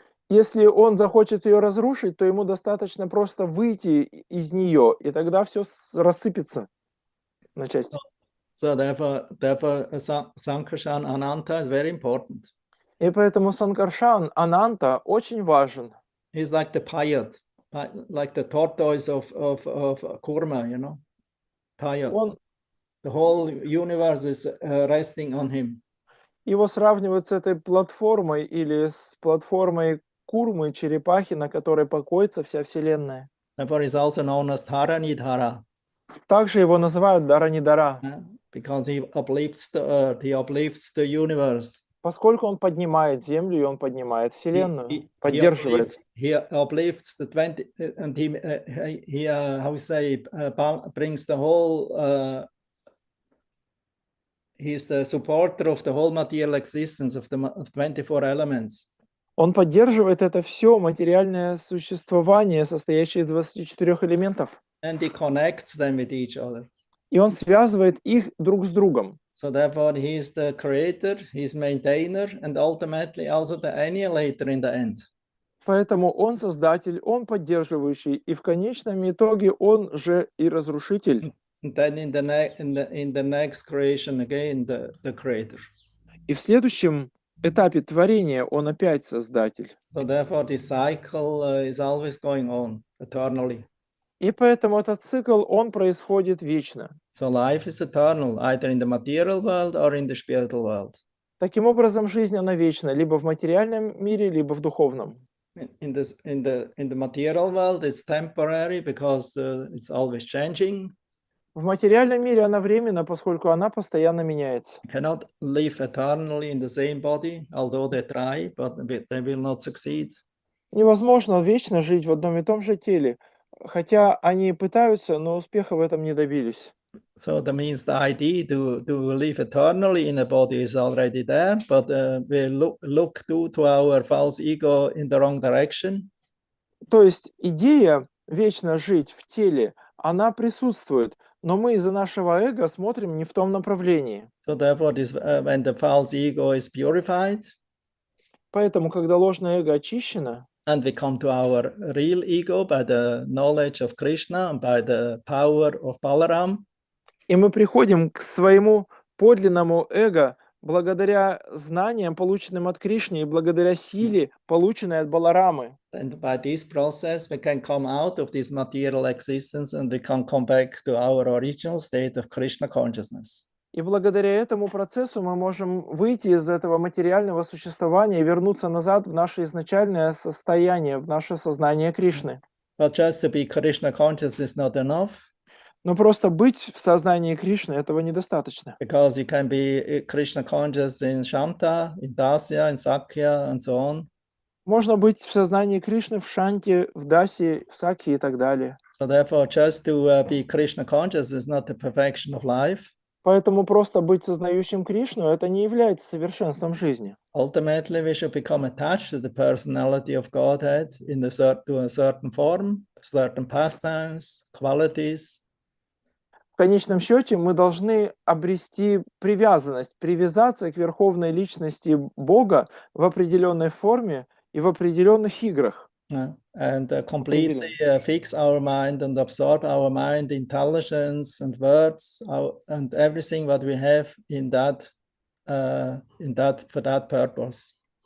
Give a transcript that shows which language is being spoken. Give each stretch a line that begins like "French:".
Russian: Если он захочет ее разрушить, то ему достаточно просто выйти из нее, и тогда все рассыпется на части.
English: So therefore, Sankarshan Ananta is very important.
Russian: И поэтому Санкаршан, Ананта очень важен.
English: He's like the pilot. like the tortoise of Kurma, you know, Paya.
Russian: Он,
English: The whole universe is resting on him.
Russian: его сравнивают с этой платформой или с платформой курмы, черепахи, на которой покоится вся Вселенная.
English: Therefore, he's also known as Dharanidhara,
Russian: Также его называют Дара-Нидара,
English: because he uplifts the earth, he uplifts the universe.
Russian: поскольку он поднимает Землю и он поднимает Вселенную, поддерживает.
English: He uplifts the 20, and he how we say, brings the whole. He's the supporter of the whole material existence of 24 elements.
Russian: Он поддерживает это все материальное существование, состоящее из 24 элементов.
English: And he connects them with each other.
Russian: И он связывает их друг с другом.
English: So therefore, he is the creator, he's maintainer, and ultimately also the annihilator in the end.
Russian: Поэтому он создатель, он поддерживающий, и в конечном итоге он же и разрушитель.
English: And then in the next creation again, the creator.
Russian: И в следующем этапе творения он опять создатель.
English: So therefore, this cycle is always going on eternally.
Russian: И поэтому этот цикл, он происходит вечно.
English: So life is eternal, either in the material world or in the spiritual world.
Russian: Таким образом, жизнь, она вечна, либо в материальном мире, либо в духовном.
English: In the material world, it's temporary because it's always changing.
Russian: В материальном мире она временна, поскольку она постоянно меняется.
English: You cannot live eternally in the same body, although they try, but they will not succeed.
Russian: Невозможно вечно жить в одном и том же теле, хотя они пытаются, но успеха в этом не добились.
English: So that means the idea to live eternally in a body is already there, but we look to our false ego in the wrong direction.
Russian: То есть идея вечно жить в теле, она присутствует, но мы из-за нашего эго смотрим не в том направлении.
English: So therefore, when the false ego is purified,
Russian: Поэтому, когда ложное эго очищено,
English: and we come to our real ego by the knowledge of Krishna and by the power of Balaram,
Russian: и мы приходим к своему подлинному эго благодаря знаниям, полученным от Кришны, и благодаря силе, полученной от Баларамы.
English: and by this process, we can come out of this material existence and we can come back to our original state of Krishna consciousness.
Russian: И благодаря этому процессу мы можем выйти из этого материального существования и вернуться назад в наше изначальное состояние, в наше сознание Кришны.
English: But just to be Krishna conscious is not enough.
Russian: Но просто быть в сознании Кришны этого недостаточно.
English: Because you can be Krishna conscious in Shanta, in Dasya, in Sakya, and so on.
Russian: Можно быть в сознании Кришны в Шанте, в Дасе, в Сакхе и так далее.
English: So therefore, just to be Krishna conscious is not the perfection of life.
Russian: Поэтому просто быть сознающим Кришну – это не является совершенством жизни.
English: Ultimately, we should become attached to the personality of Godhead to a certain form, certain pastimes, qualities.
Russian: В конечном счете мы должны обрести привязанность, привязаться к верховной личности Бога в определенной форме и в определенных играх.
English: And completely fix our mind and absorb our mind, intelligence and words and everything what we have in that for that purpose.